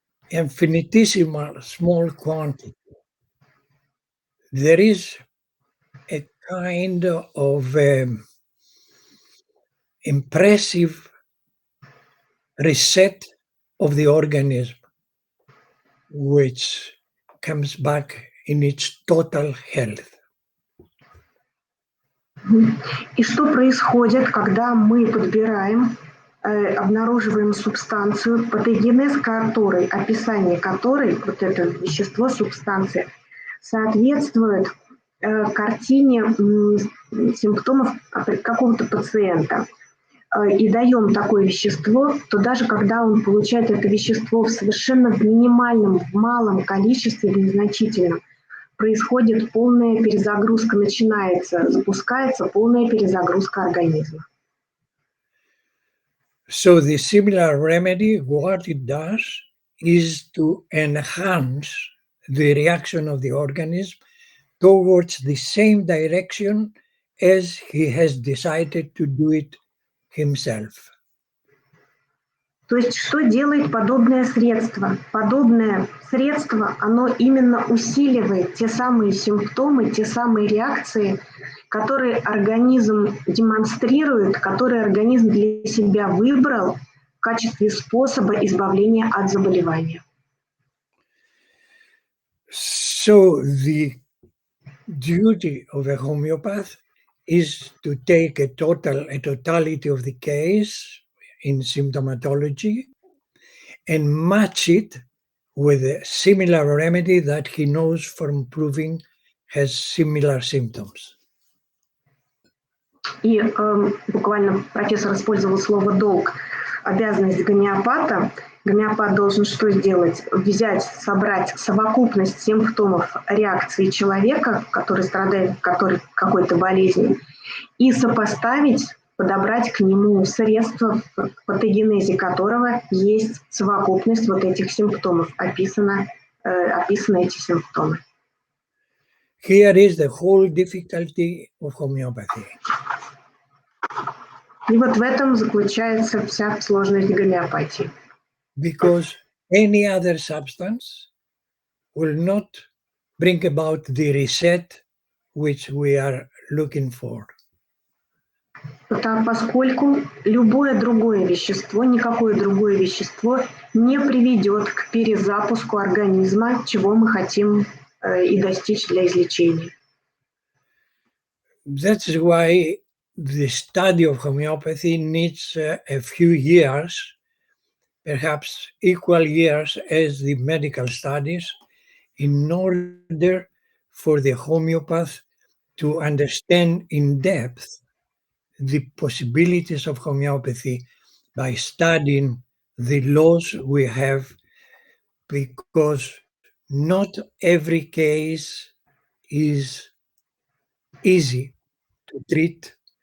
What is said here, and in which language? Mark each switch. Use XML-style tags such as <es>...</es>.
<en>infinitesimal small quantity, there is a kind of impressive reset of the organism, which comes back in its total health.</en> <ru>И что происходит, когда мы подбираем, обнаруживаем субстанцию, патогенез которой, описание которой, вот это вещество, субстанция, соответствует картине симптомов какого-то пациента, и даем такое вещество, то даже когда он получает это вещество в совершенно минимальном, в малом количестве, незначительном, происходит полная перезагрузка, запускается полная перезагрузка организма.</ru> <en>So the similar remedy, what it does is to enhance the reaction of the organism towards the same direction as he has decided to do it himself.</en> <ru>То есть что делает подобное средство? Подобное средство, оно именно усиливает те самые симптомы, те самые реакции, которые организм демонстрирует, которые организм для себя выбрал в качестве способа избавления от заболевания.</ru> <en>So the duty of a homeopath is to take a totality of the case in symptomatology and match it with a similar remedy that he knows from proving has similar symptoms.</en> <ru>И буквально профессор использовал слово «долг». Обязанность гомеопата. Гомеопат должен что сделать? Собрать совокупность симптомов реакции человека, который страдает какой-то болезнью, и сопоставить, подобрать к нему средства, в патогенезе которого есть совокупность вот этих симптомов, описаны эти симптомы.</ru> <en>Here is the whole difficulty of homeopathy.</en> <ru>И вот в этом заключается вся сложность гомеопатии.</ru> <en>Because any other substance will not bring about the reset which we are looking for.</en> <ru>Поскольку любое другое вещество, никакое другое вещество не приведет к перезапуску организма, чего мы хотим и достичь для излечения.</ru> <en>That's why the study of homeopathy needs a few years perhaps equal years as the medical studies in order for the homeopath to understand in depth the possibilities of homeopathy by studying the laws we have, because not every case is easy to treat.</en>